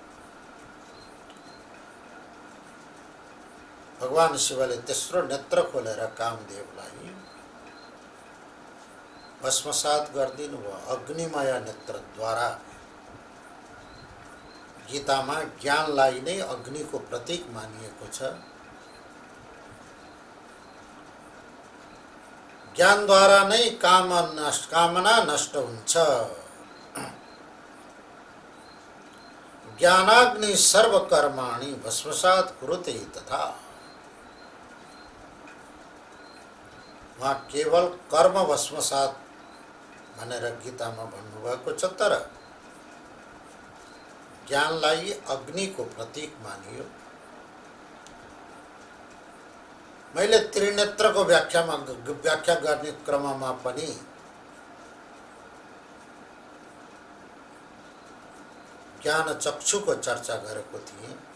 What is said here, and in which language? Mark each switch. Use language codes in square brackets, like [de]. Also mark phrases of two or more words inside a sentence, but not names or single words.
[ne] भगवान शिवले तेस्रो नेत्र खोलेर कामदेवलाई भस्मसात गरिदिनु भयो अग्निमय नेत्रद्वारा। गीतामा ज्ञानलाई नै अग्निको प्रतीक मानिएको छ। ज्ञानद्वारा नै कामना नष्ट हुन्छ। [sa] ज्ञानाग्नि सर्वकर्माणि भस्मसात कुरुते तथा। [ne] वहाँ केवल कर्म भस्मसात भनेर गीतामा भन्नुभएको छ, तर ज्ञानलाई अग्निको प्रतीक मानियो। मैले त्रिनेत्रको व्याख्या गर्ने क्रममा पनि ज्ञान चक्षुको चर्चा गरेको थिएँ।